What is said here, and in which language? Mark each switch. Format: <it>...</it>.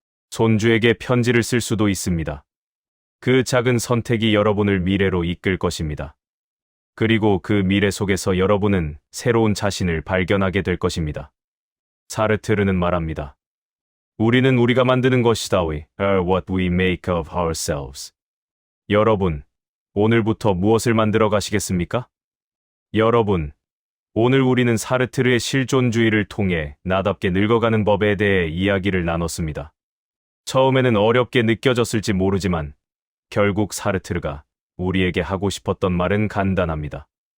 <ko>손주에게 편지를 쓸 수도 있습니다. 그 작은 선택이 여러분을 미래로 이끌 것입니다. 그리고 그 미래 속에서 여러분은 새로운 자신을 발견하게 될 것입니다. 사르트르는 말합니다. 우리는 우리가 만드는 것이다.</ko> <en>We are what we make of ourselves.</en> <ko>여러분, 오늘부터 무엇을 만들어 가시겠습니까? 여러분, 오늘 우리는 사르트르의 실존주의를 통해 나답게 늙어가는 법에 대해 이야기를 나눴습니다. 처음에는 어렵게 느껴졌을지 모르지만 결국 사르트르가 우리에게 하고 싶었던 말은 간단합니다.</ko>